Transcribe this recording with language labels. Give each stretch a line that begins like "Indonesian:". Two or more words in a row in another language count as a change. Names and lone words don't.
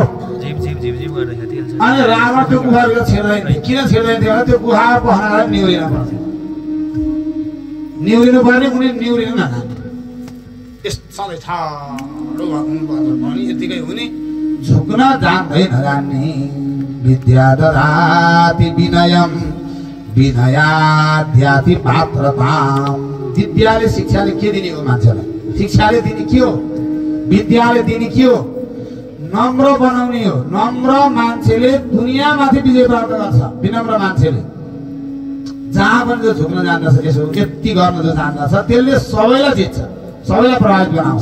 Nepali: अनि रावण त्यो गुफाभित्र छिर्दैन। किन छिर्दैन थियो भने त्यो गुफा पहनालाई निहुरिनु पर्ने उनी निहुरिनु नजान्ने। सधैँ ठाडो भने यतिकै हुने झुक्न जान्दैन जान्ने।
Sanskrit: विद्या ददाति विनयम विनयाद्याति पात्रताम।
Nepali: विद्याले शिक्षाले के दिने हो मान्छेलाई? शिक्षाले दिने के हो? विद्याले दिने के हो? नम्र बनाउने हो। नम्र मान्छेले दुनियाँमाथि विजय प्राप्त गर्छ। विनम्र मान्छेले जहाँ पनि जो झुक्न जान्दछ यसो यति गर्न जो जान्दछ त्यसले सबैलाई जित्छ सबैलाई प्रभावित बनाउँछ।